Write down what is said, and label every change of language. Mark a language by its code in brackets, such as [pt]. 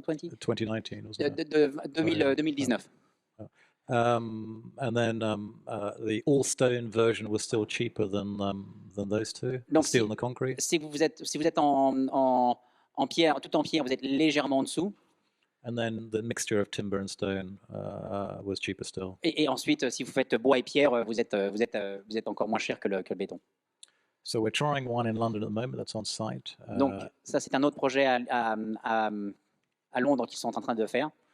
[en] 2019, wasn't it? [fr] de 2019. [en] And then the all-stone version was still cheaper than those two, [fr] Donc, [en] steel and the concrete. [fr] Si vous êtes en pierre, tout en pierre, vous êtes légèrement en dessous. [en] And then the mixture of timber and stone was cheaper still. [fr] Et ensuite, si vous faites bois et pierre, vous êtes encore moins cher que le béton. [en] So we're trying one in London at the moment that's on site. [fr] Donc ça, c'est un autre projet à Londres qu'ils sont en train de faire.